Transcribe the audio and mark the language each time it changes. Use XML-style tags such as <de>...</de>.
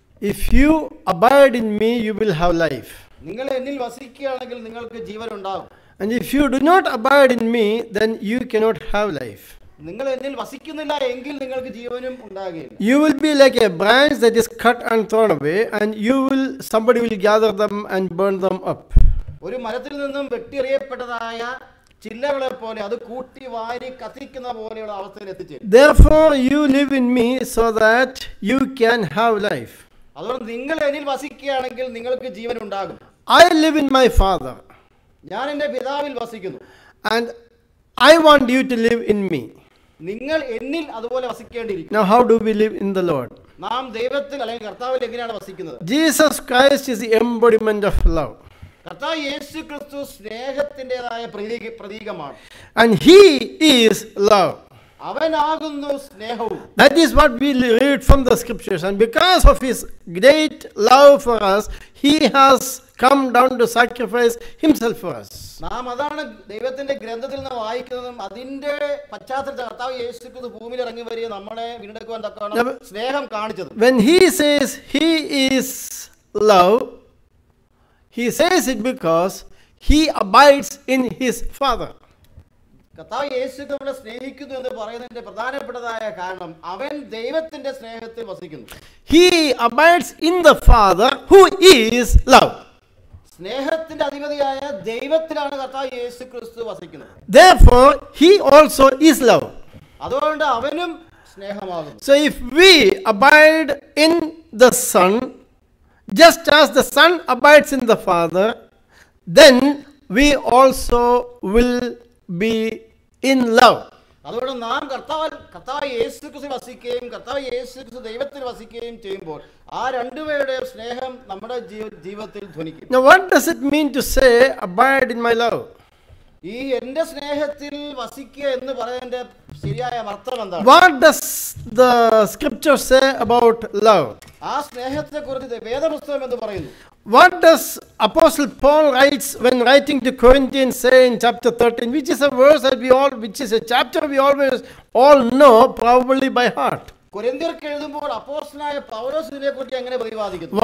<en>If you abide in me, you will have life.</en> <ml>നിങ്ങൾ എന്നിൽ വസിക്കുകയാണെങ്കിൽ നിങ്ങൾക്ക് ജീവൻ ഉണ്ടാകും.</ml> <en>And if you do not abide in me, then you cannot have life.</en> <ml>നിങ്ങൾ എന്നിൽ വസിക്കുന്നില്ല എങ്കിൽ നിങ്ങൾക്ക് ജീവനും ഉണ്ടാകുകയില്ല.</ml> <en>You will be like a branch that is cut and thrown away, and somebody will gather them and burn them up.</en> <ml>ഒരു മരത്തിൽ നിന്നും വെട്ടിയെറിയപ്പെട്ടതായ ചില്ലകളെ പോലെ അത് കൂട്ടി വാരി കത്തിക്കുന്ന പോലെയുള്ള അവസ്ഥയിൽ എത്തിച്ചേരും.</ml> <en>Therefore, you live in me so that you can have life.</en> <ml>അതുകൊണ്ട് നിങ്ങൾ എന്നിൽ വസിക്കുകയാണെങ്കിൽ നിങ്ങൾക്ക് ജീവൻ ഉണ്ടാകും.</ml> <en>I live in my Father,</en> <ml>ഞാൻ എൻ്റെ പിതാവിൽ വസിക്കുന്നു.</ml> <en>and I want you to live in me.</en> <ml>നിങ്ങൾ എന്നിൽ അതുപോലെ വസിക്കേണ്ടിയിരിക്കും.</ml> <en>Now, how do we live in the Lord?</en> <ml>നാം ദൈവത്തിൽ അല്ലെങ്കിൽ കർത്താവിൽ എങ്ങനെയാണ് വസിക്കുന്നത്?</ml> <en>Jesus Christ is the embodiment of love,</en> <ml>കർത്താവ് യേശു ക്രിസ്തു സ്നേഹത്തിൻ്റെതായ പ്രതീകമാണ്.</ml> <en>and He is love.</en> <ml>അവനാകുന്നു സ്നേഹവും.</ml> <en>That is what we read from the scriptures, and because of His great love for us, He has come down to sacrifice Himself for us.</en> <ml>നാം അതാണ് ദൈവത്തിന്റെ ഗ്രന്ഥത്തിൽ നിന്ന് വായിക്കുന്നതും അതിന്റെ പശ്ചാത്തലത്തിൽ കർത്താവ് യേശു ക്രിസ്തു ഭൂമിയിൽ ഇറങ്ങി വരിക നമ്മളെ വീണ്ടെടുക്കുവാൻ തക്കവണ്ണം സ്നേഹം കാണിച്ചത്.</ml> <en>When He says He is love, He says it because He abides in His Father.</en> <ml>കർത്താവ് യേശു നമ്മളെ സ്നേഹിക്കുന്നു എന്ന് പറയുന്നതിന്റെ പ്രധാനപ്പെട്ടതായ കാരണം അവൻ ദൈവത്തിന്റെ സ്നേഹത്തിൽ വസിക്കുന്നു.</ml> <en>He abides in the Father who is love.</en> <ml>സ്നേഹത്തിന്റെ അധിപതിയായ ദൈവത്തിലാണ് കർത്താവ് യേശു ക്രിസ്തു വസിക്കുന്നത്.</ml> <en>Therefore, He also is love.</en> <ml>അതുകൊണ്ട് അവനും സ്നേഹമാകുന്നു.</ml> <en>So if we abide in the Son, just as the Son abides in the Father, then we also will be in love.</en> <ml>അതുകൊണ്ട് നാം കർത്താവ് യേശു ക്രിസ്തു വസിക്കുകയും കർത്താവ് യേശു ക്രിസ്തു ദൈവത്തിൽ വസിക്കുകയും ചെയ്യുമ്പോൾ ആ രണ്ടുപേരുടെയും സ്നേഹം നമ്മുടെ ജീവിതത്തിൽ ധ്വനിക്കും.</ml> <en>Now, what does it mean to say abide in my love?</en> <ml>ഈ എന്റെ സ്നേഹത്തിൽ വസിക്കുക എന്ന് പറയുന്നതിന്റെ ശരിയായ അർത്ഥം എന്താണ്?</ml> <en>What does the scripture say about love?</en> <ml>ആ സ്നേഹത്തെ കുറിച്ച് വേദപുസ്തകം എന്ന് പറയുന്നു.</ml> <en>What does Apostle Paul writes when writing to Corinthians say in chapter 13, which is a verse that which is a chapter we always all know probably by heart?</en> <ml>കൊരിന്ത്യർക്ക് എഴുതുമ്പോൾ അപ്പോസ്തലനായ പൗലോസ് ഇതിനെക്കുറിച്ച് എങ്ങനെ പ്രതിപാദിക്കുന്നു?</ml>